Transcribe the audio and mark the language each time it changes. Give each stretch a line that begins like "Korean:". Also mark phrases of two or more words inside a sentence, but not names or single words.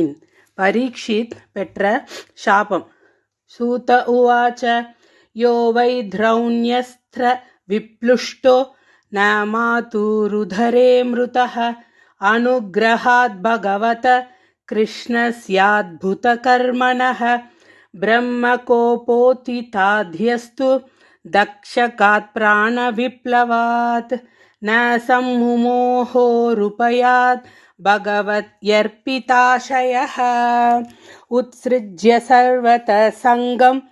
Tamil: பரீக்ஷித் பெற்ற சாபம்.
Sanskrit: सूत उवाच यो वै द्रौण्यस्त्र विप्लुष्टो न मातुरुदरे मृतः अनुग्रहात् भगवत कृष्णस्याद्भुत कर्मणः ब्रह्मकोपोत्थिताध्यस्तु दक्षकात् प्राणविप्लवात् न सम्मुमोहोरुपयात् भगवत्यर्पिताशयः उत्सृज्य सर्वतः सङ्गं